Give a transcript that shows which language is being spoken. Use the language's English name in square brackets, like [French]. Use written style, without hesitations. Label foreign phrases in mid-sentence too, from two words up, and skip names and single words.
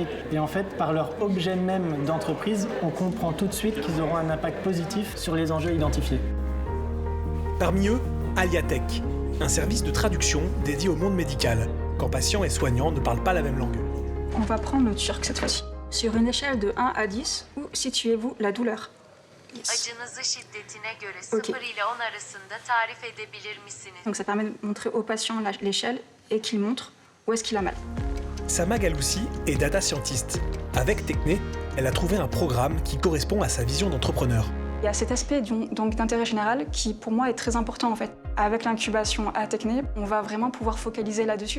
[French] Et en fait, par leur objet même d'entreprise, on comprend tout de suite qu'ils auront un impact positif sur les enjeux identifiés. Parmi eux, Aliatech, un service de traduction dédié au monde médical, quand patients et soignants ne parlent pas la même langue. On va prendre le turc cette fois-ci. Sur une échelle de 1 à 10, où situez-vous la douleur? [Turkish] Acınızı şiddetine göre Ok. 0 ile 10 arasında tarif edebilir misiniz? [French] Donc ça permet de montrer au patient l'échelle et qu'il montre où est-ce qu'il a mal. Sama Galoussi est [English] data scientist. [French] Avec Techné, elle a trouvé un programme qui correspond à sa vision d'entrepreneur. Il y a cet aspect donc d'intérêt général qui pour moi est très important en fait. Avec l'incubation à Techné, on va vraiment pouvoir focaliser là-dessus.